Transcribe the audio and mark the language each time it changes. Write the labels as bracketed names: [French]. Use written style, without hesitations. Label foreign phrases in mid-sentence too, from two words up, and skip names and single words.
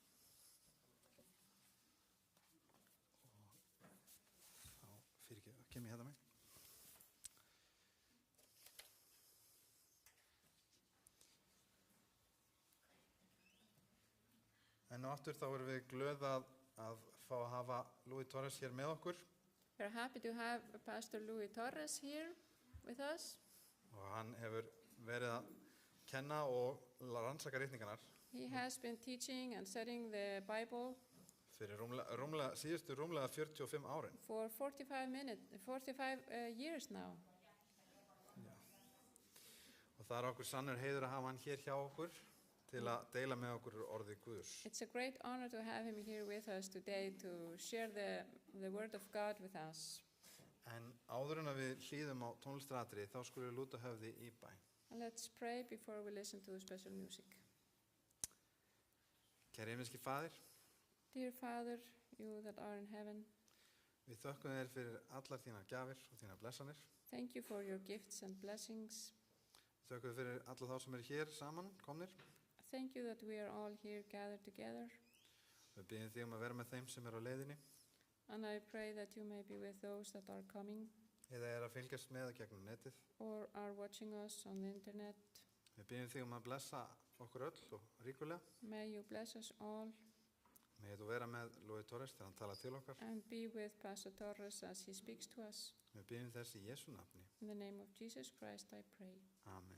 [Icelandic] Og þá fyrirgeðu, kem ég hérna mig. En aftur þá erum við glöð að fá að hafa Louis Torres hér með okkur [English] We're happy to have Pastor Louis Torres here with us. [Icelandic] og hann hefur verið að kenna og rannsaka ritningarnar [English] He has been teaching and studying the Bible [Icelandic] fyrir síðustu rúmlega 45 árin. [English] for 45 years now. [Icelandic] Og það okkur sannur heiður að hafa hann hér hjá okkur til að deila með okkur orðið Guðs. [English] It's a great honor to have him here with us today to share the Word of God with us. [Icelandic] En áður en að við hlýðum á tónlistaratriði þá skulum við lúta höfði í bæn. [English] And let's pray before we listen to the special music. [Icelandic] Kæri himneski Faðir, [English] Dear Father, you that are in heaven, [Icelandic] við þökkum þér fyrir allar þínar gjafir og þínar blessanir. [English] thank you for your gifts and blessings. [Icelandic] Þökkum fyrir alla þá sem eru hér saman, komnir. [English] Thank you that we are all here gathered together. [Icelandic] Við byggjum þig að vera með þeim sem eru á leiðinni [English] And I pray that you may be with those that are coming [Icelandic] eða að fylgjast með gegnum netið. [English] or are watching us on the internet. [Icelandic] Við byggjum þig að blessa okkur öll og ríkulega. [English] May you bless us all [Icelandic] Megið þú vera með Louis Torres þegar hann talar til okkar. [English] and be with Pastor Torres as he speaks to us. [Icelandic] Við byggjum þess í Jesú nafni. [English] In the name of Jesus Christ I pray. Amen.